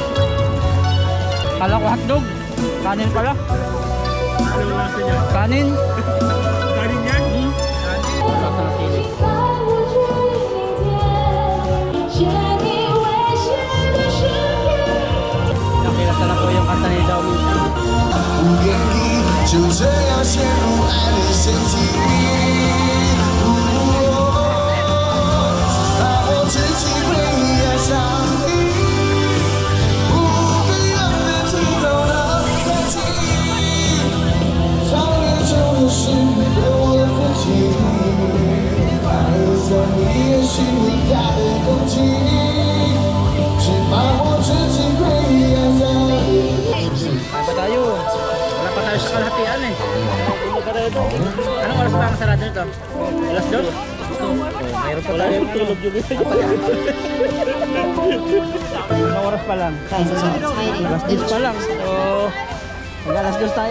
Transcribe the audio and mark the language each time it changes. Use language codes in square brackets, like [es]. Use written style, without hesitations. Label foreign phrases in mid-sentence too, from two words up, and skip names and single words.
[tl] Kala ko hotdog. Kanin pala. Anong lasa niya? Kanin. Kanin yan? Lasa ng sili. Nakilala na po yung kanta ni Dao Minsan. [zh] 不愿意就这样陷入爱的陷阱，怕我自己会爱上你，不必让自己走得太近，超越旧的是我自己，爱上你也许你带的攻击，只怕我自己会爱上你。 [tl] Saan ba tayo? Wala pa tayo sa kalahatian eh. Anong oras pa ang sarado nito? Alas 2? Mayroon pa tayo tulog yung isa. Anong oras pa lang? Alas 10 pa lang. So, mag-alas 2 tayo.